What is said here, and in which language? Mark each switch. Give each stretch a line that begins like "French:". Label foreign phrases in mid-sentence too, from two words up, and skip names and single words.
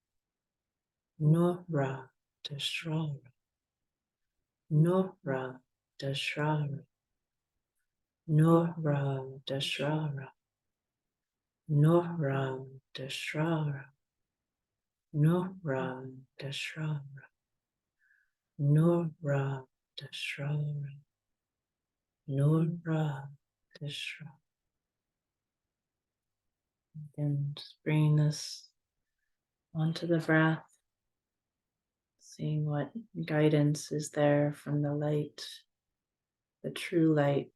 English: Nora Deshara, Nora Deshara, Nora Deshara, Nora Deshara, Nora Deshara, Nora Deshara, Nora Deshara. And just bringing this onto the breath, seeing what guidance is there from the light, the true light.